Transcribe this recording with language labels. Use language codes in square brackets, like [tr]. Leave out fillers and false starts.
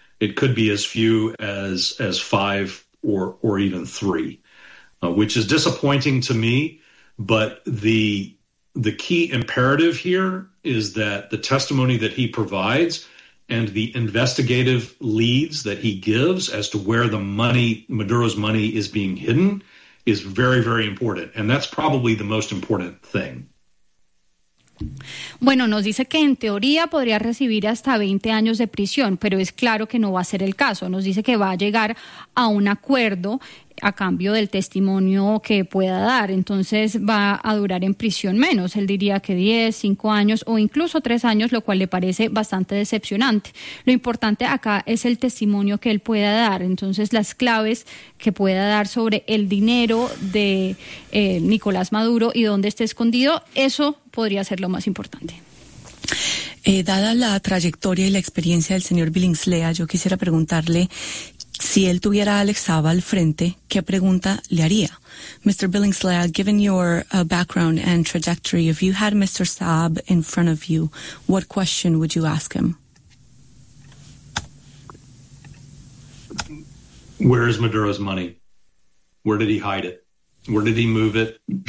[en] It could be as few as five or even three, which is disappointing to me. But the the key imperative here is that the testimony that he provides and the investigative leads that he gives as to where the money, Maduro's money, is being hidden is very, very important. And that's probably the most important thing. [es] Bueno, nos dice que en teoría podría recibir hasta 20 años de prisión, pero es claro que no va a ser el caso. Nos dice que va a llegar a un acuerdo a cambio del testimonio que pueda dar. Entonces va a durar en prisión menos. Él diría que 10, 5 años o incluso 3 años, lo cual le parece bastante decepcionante. Lo importante acá es el testimonio que él pueda dar. Entonces las claves que pueda dar sobre el dinero de Nicolás Maduro y dónde está escondido, eso podría ser lo más importante. Dada la trayectoria y la experiencia del señor Billingslea, yo quisiera preguntarle, si él tuviera a Alex Saab al frente, ¿qué pregunta le haría? [en] Mr. Billingslea, given your background and trajectory, if you had Mr. Saab in front of you, what question would you ask him? Where is Maduro's money? Where did he hide it? Where did he move it?